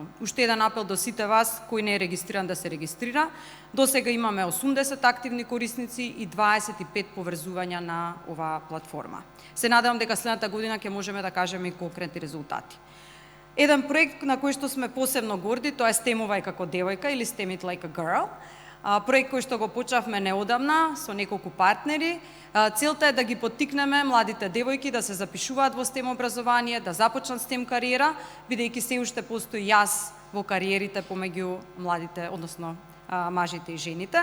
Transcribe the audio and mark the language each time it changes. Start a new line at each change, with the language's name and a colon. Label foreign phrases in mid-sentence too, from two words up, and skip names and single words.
Macedonian: Уште еден апел до сите вас кој не е регистриран да се регистрира. До сега имаме 80 активни корисници и 25 поврзувања на оваа платформа. Се надевам дека следната година ќе можеме да кажеме и конкретни резултати. Еден проект на кој што сме посебно горди, тоа е STEM-увај како девојка или STEM it like a girl. Проект кој што го почнавме неодамна со неколку партнери. Целта е да ги поттикнеме младите девојки да се запишуваат во STEM образование, да започнат STEM кариера, бидејќи се уште постои јаз во кариерите помеѓу младите, односно мажите и жените.